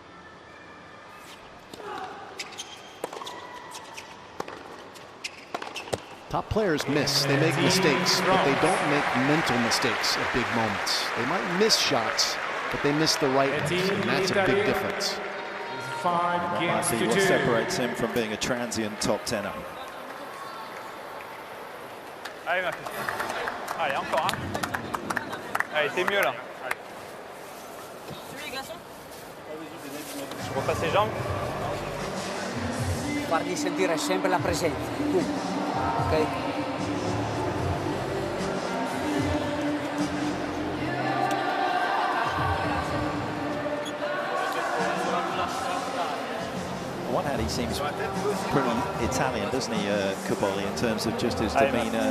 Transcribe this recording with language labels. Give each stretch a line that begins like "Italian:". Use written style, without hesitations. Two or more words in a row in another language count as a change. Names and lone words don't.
English: Top players miss, they make mistakes, but they don't make mental mistakes at big moments. They might miss shots, but they miss the right ones, and that's a big difference. That might be what separates him from being a transient top tenner.
French: Allez, ma fille. Allez, encore un. Allez, t'es mieux là. Je repasse les jambes.
Italian: Fargli sentire sempre la presenza. Ok?
English: On one hand, he seems pretty Italian, doesn't he, Caboli, in terms of just his demeanour.